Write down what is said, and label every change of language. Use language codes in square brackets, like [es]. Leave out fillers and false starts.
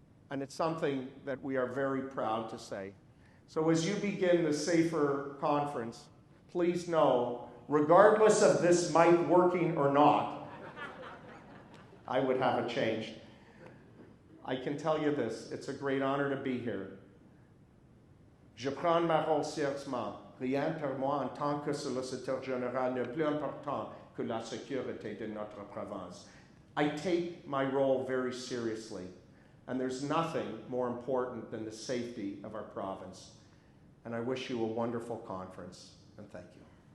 [en] And it's something that we are very proud to say. So as you begin the S.A.F.E.R conference, please know, regardless of this mic working or not, I would have it changed. I can tell you this, it's a great honor to be here. [fr] Je prends ma rôle sérieusement. Rien pour moi en tant que solliciteur général n'est plus important que la sécurité de notre province. [en] I take my role very seriously, and there's nothing more important than the safety of our province. And I wish you a wonderful conference, and thank you.